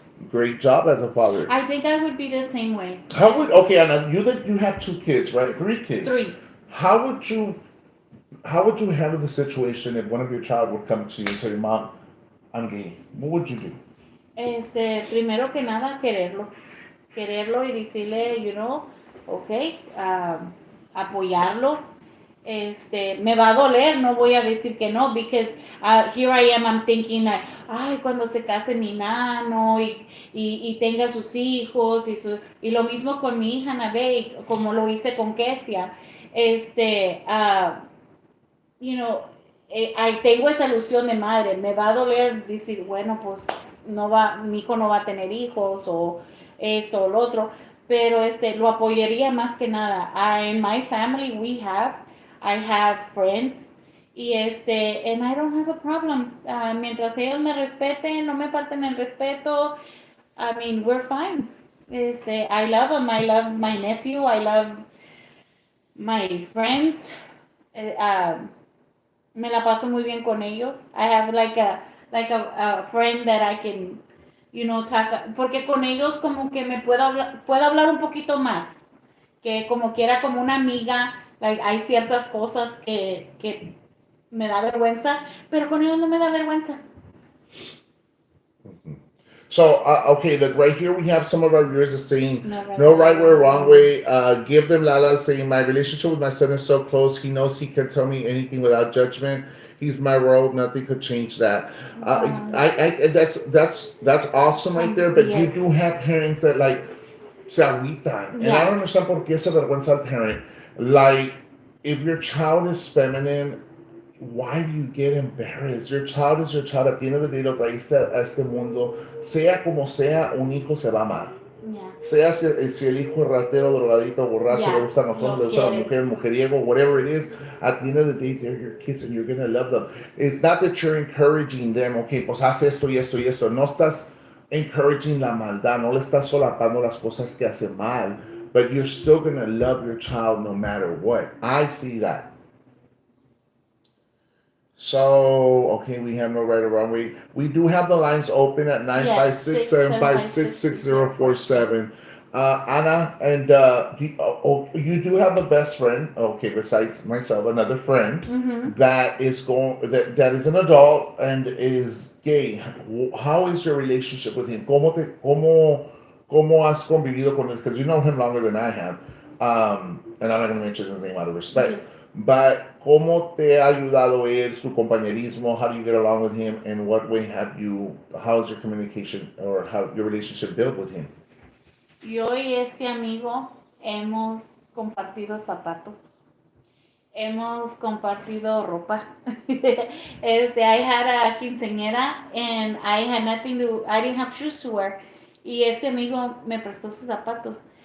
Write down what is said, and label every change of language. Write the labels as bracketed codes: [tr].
[en] Great job as a father. I think I would be the same way. How would okay, Anna? You have 2 kids, right? 3 kids. Three. How would you how would you handle the situation if one of your child would come to you and say, "Mom, I'm gay"? What would you do? [es] Primero que nada, quererlo. Quererlo y decirle, ok, apoyarlo. Me va a doler, no voy a decir que no, [en] because here I am, I'm thinking, [es] ay, cuando se case mi nano y tenga sus hijos y lo mismo con mi hija Nabe, como lo hice con Kesia, este, ah, [en] you know, [es] ahí tengo esa ilusión de madre, me va a doler decir, bueno, pues mi hijo no va a tener hijos o esto o lo otro, pero lo apoyaría más que nada. [en] In my family I have friends y and I don't have a problem. [es] Mientras ellos me respeten, no me falten el respeto, [en] I mean, we're fine. I love him, I love my nephew, I love My friends, [es] eh, um, me la paso muy bien con ellos. [en] I have a friend that I can, talk, [es] porque con ellos como que puedo hablar un poquito más, que como quiera como una amiga, like, hay ciertas cosas que me da vergüenza, pero con ellos no me da vergüenza. Mhm. [en] So, okay, look, right here we have some of our viewers are saying, No right no right way, way, wrong wrong. way. Give them Lala saying, my relationship with my son is so close. He knows he can tell me anything without judgment. He's my world. Nothing could change that. That's awesome right there. But you Yes. do have parents that like [es] se agüitan, [en] and I don't Yeah. [es] understand por qué se avergüenza al parent. [en] Like, if your child is feminine, why do you get embarrassed? Your child is your child. At the end of the day, [es] lo traíste a este mundo. Sea como sea, un hijo se va a amar. [en] Yeah. [es] Sea si el hijo es ratero, drogadito, borracho, le [en] Yeah. [es] gustan los hombres, le gustan las quieres. mujeres, mujeriego, [en] whatever it is, at the end of the day, they're your kids and you're going to love them. It's not that you're encouraging them, okay, [es] pues haz esto y esto y esto. No estás [en] encouraging [es] la maldad, no le estás solapando las cosas que hace mal, [en] but you're still going to love your child no matter what. I see that. So, okay, we have no right or wrong way. We do have the lines open at 956-756-6047. Anna, and you do have a best friend, okay, besides myself, another friend Mm-hmm. that is an adult and is gay. How is your relationship with him? [es] ¿Cómo has convivido con él? [en] Because you know him longer than I have. And I'm not going to mention his name out of respect. Yeah. [es] But ¿cómo te ha ayudado él, su compañerismo? [en] How do you get along with him? In what way how is your communication or how your relationship built with him? [es] Yo y este amigo hemos compartido zapatos. Hemos compartido ropa. [en] I had a quinceañera and I had I didn't have shoes to wear. [es] Y este amigo me prestó sus zapatos.